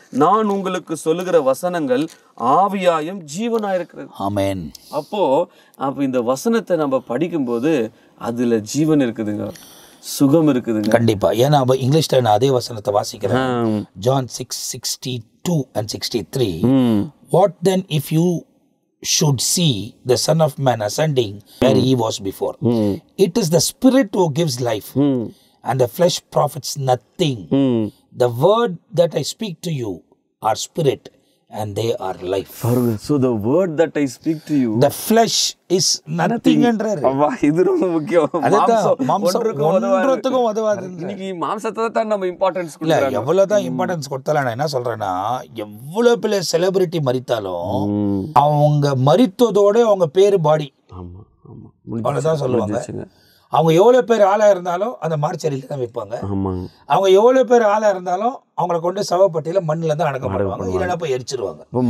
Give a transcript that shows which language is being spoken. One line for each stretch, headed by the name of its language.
Tamil: நான் உங்களுக்கு சொல்லுகிற வசனங்கள் ஆவியாயும் ஜீவனாயிருக்கிறது. ஆமென். அப்போ இந்த வசனத்தை நம்ம படிக்கும்போது அதுல ஜீவன் இருக்குதுங்க, சுகம் இருக்குதுங்க. கண்டிப்பா. ஏன்னா இங்கிலீஷ்ல நான் அதே வசனத்தை வாசிக்கிறேன்.
English: John 6:62 and 63. What then if you should see the Son of Man ascending where he was before? It is the Spirit who gives life, and the flesh profits nothing. The word that I speak to you are spirit, and they are life. So the word that I speak to you, the flesh is nothing
Tamil: என்றாரு. அப்பா இது ரொம்ப முக்கியம். மாம்சம் ஒன்றுத்துக்கும் உதவாது. இன்னைக்கு மாம்சத்தை தான் நம்ம இம்பார்ட்டன்ஸ் கொடுக்கறோம். எவ்வளவுதான் இம்பார்ட்டன்ஸ் கொடுத்தாலும் நான் என்ன சொல்றேன்னா, எவ்வளவு பெரிய செலிபிரிட்டி மரித்தாலும் அவங்க மரித்ததோட அவங்க பேரு பாடி. ஆமா ஆமா, அவ்வளவுதான் சொல்லுவாங்க. அவங்க எவ்வளவு பேர் ஆளா இருந்தாலும் அந்த மார்ச்சரியில தான் வைப்பாங்க. அவங்க எவ்வளவு பேர் ஆளா இருந்தாலும் அவங்களை கொண்டு சவப்பட்டியில மண்ணில தான் அடக்க மாட்டாங்க, இல்லைன்னா போய் எரிச்சிருவாங்க.